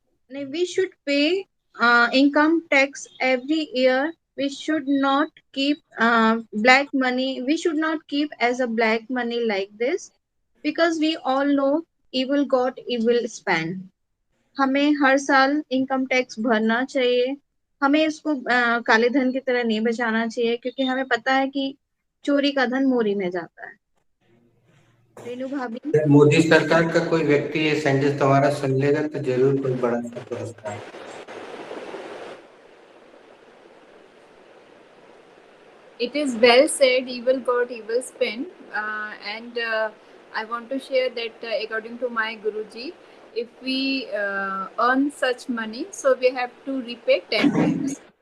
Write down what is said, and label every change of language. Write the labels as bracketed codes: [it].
[en] We should pay income tax every year. We should not keep black money. We should not keep as a black money like this, because we all know evil got evil spent. [hi] हमें हर साल income tax भरना चाहिए। हमें इसको काले धन की तरह नहीं बचाना चाहिए, क्योंकि हमें पता है कि चोरी का धन मोरी में जाता है। रेनू भाभी। मोदी सरकार का कोई व्यक्ति ये सेंटेंस तुम्हारा सुन लेगा तो जरूर कोई बड़ा सा पुरस्कार। [en] It is well said, evil got evil spent. And I want to share that according to my Guruji, if we earn such money, so we have to repay 10 times.